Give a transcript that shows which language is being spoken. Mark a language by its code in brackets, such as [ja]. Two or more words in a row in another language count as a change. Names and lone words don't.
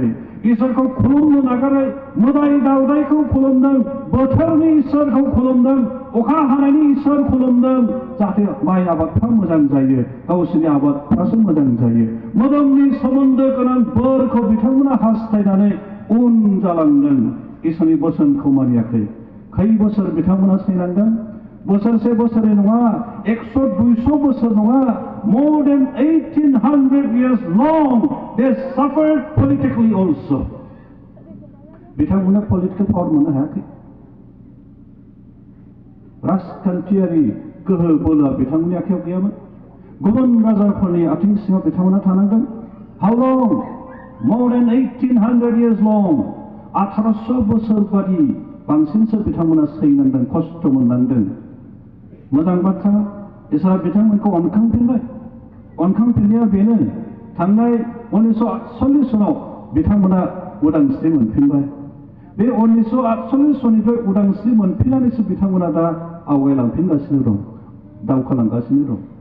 [brx] इसोरखौ खुलुमनो नागारै मोदाय दावदायखौ खुलुमदों, बोथोरनि इसोरखौ खुलुमदों, अखा हानायनि इसोर खुलुमदों, जाहाथे माइ आबादफ्रा मोजां जायो, गावसोरनि आबादफ्रासो मोजां जायो। मोदोमनि सोमोन्दो गोनां बोरखौ बिथांमोना हास्थायनानै उन जालांदों। इसोरनि बोसोनखौ मानियाखै। खै बोसोर बिथांमोना सैनांदों? बोसोरसे बोसोरै नङा, 100-200 बोसोर नङा, [en] more than 1800 years long they suffered politically also. [brx] बिथांमोना [en] political power [brx] मोननो हायाखै। राजखान्थियारि गोहो बोलोआ बिथांमोननि आखायाव गैयामोन। गुबुन राजाफोरनि आथिं सिङाव बिथांमोना थानांदों। [en] How long? More than 1800 years long. [brx] 1800 बोसोर बादि बांसिनसो बिथांमोना सैनांदों, खस्थ' मोननांदों। मोजां बाथ्रा, इसोरा बिथांमोनखौ अनखांफिनबाय। अनखांफिननाया बेनो, थांनाय 1948 सनाव बिथांमोना उदांस्रि मोनफिनबाय। बे 1948 सननिफ्राय उदांस्रि मोनफिननानैसो बिथांमोना दा आवगायलांफिनगासिनो दं, दावखोलांगासिनो दं।